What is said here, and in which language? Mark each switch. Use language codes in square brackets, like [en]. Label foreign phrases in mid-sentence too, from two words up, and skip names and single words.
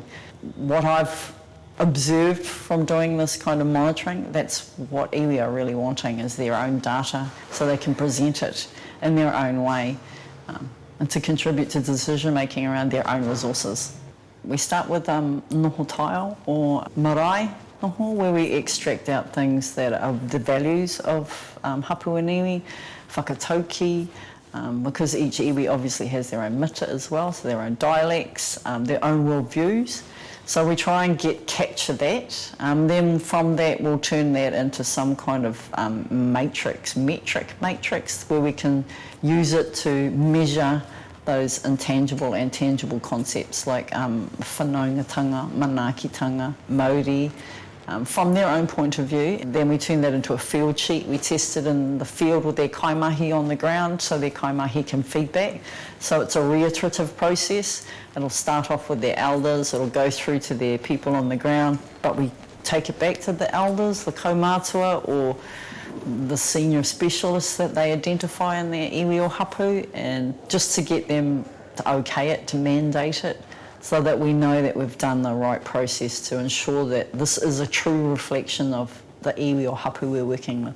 [en] What I've observed from doing this kind of monitoring, that's what iwi are really wanting, is their own data so they can present it in their own way and to contribute to decision making around their own resources. We start with [mi] noho taio [en] or [mi] marae noho, [en] where we extract out things that are the values of hapu and iwi, whakatauki, because each iwi obviously has their own mita as well, so their own dialects, their own worldviews. So we try and capture that. Then from that, we'll turn that into some kind of metric matrix, where we can use it to measure those intangible and tangible concepts like [mi] whanaungatanga, manaakitanga, Maori, [en] from their own point of view. Then we turn that into a field sheet. We test it in the field with their kaimahi on the ground so their kaimahi can feedback. So it's a reiterative process. It'll start off with their elders, it'll go through to their people on the ground, but we take it back to the elders, the kaumātua, or the senior specialists that they identify in their iwi or hapu, and just to get them to okay it, to mandate it, so that we know that we've done the right process to ensure that this is a true reflection of the iwi or hapu we're working with.